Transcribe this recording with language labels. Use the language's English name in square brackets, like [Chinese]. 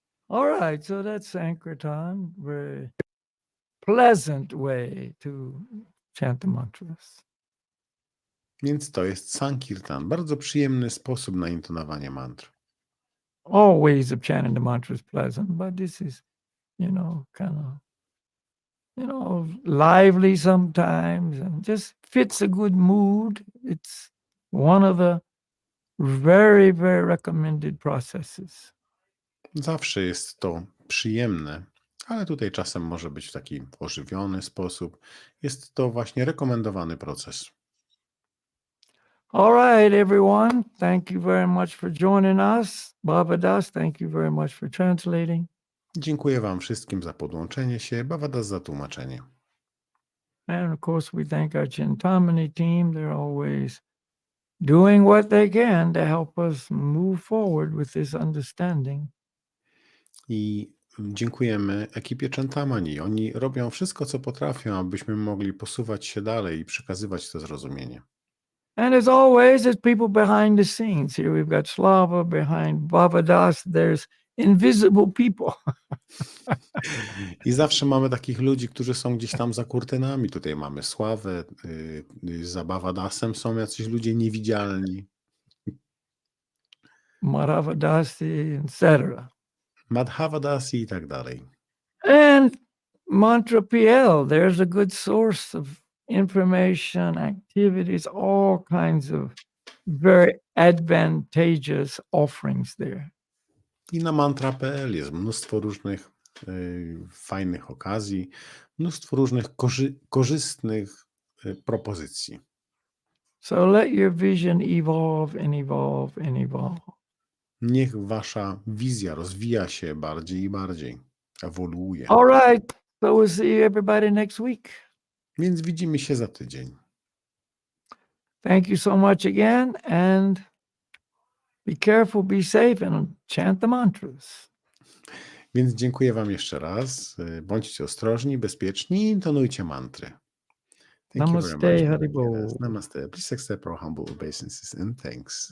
[English] All right, so that's Sankirtan, very pleasant way to chant the mantras. [Polish] Więc to jest Sankirtan, bardzo przyjemny sposób na intonowanie mantr. [English] All ways of chanting the mantra is pleasant, but this is, kind of, lively sometimes and just fits a good mood. It's one of the very, very recommended processes. [Polish] Zawsze jest to przyjemne, ale tutaj czasem może być w taki ożywiony sposób. Jest to właśnie rekomendowany proces. [English] All right, everyone. Thank you very much for joining us. Bhavadas, thank you very much for translating. [Polish] Dziękuję Wam wszystkim za podłączenie się, Bhavadas za tłumaczenie. [English] And of course, we thank our Chintamani team. They're always doing what they can to help us move forward with this understanding. [Polish] I dziękujemy ekipie Chintamani. Oni robią wszystko, co potrafią, abyśmy mogli posuwać się dalej i przekazywać to zrozumienie. [English] And as always, there's people behind the scenes. Here we've got Slava behind Bhavadas. There's invisible people. [Polish] I zawsze mamy takich ludzi, którzy są gdzieś tam za kurtynami. Tutaj mamy Sławę, za Bhavadasem są jacyś ludzie niewidzialni. [English] Madhavadasi, etc. [Polish] Madhavadasi i tak dalej. [English] And Mantra PL, there's a good source of information, activities, all kinds of very advantageous offerings there. [Polish] I na mantra.pl jest mnóstwo różnych fajnych okazji, mnóstwo różnych korzystnych propozycji. [English] So let your vision evolve and evolve and evolve. [Polish] Niech wasza wizja rozwija się bardziej i bardziej, ewoluuje. [English] All right, so we'll see everybody next week. [Polish] Więc widzimy się za tydzień. [English] Thank you so much again, and be careful, be safe, and chant the mantras. [Polish] Więc dziękuję Wam jeszcze raz. Bądźcie ostrożni, bezpieczni i intonujcie mantry. [English] Namaste, Haribo. Namaste. Please accept our humble obeisances and thanks.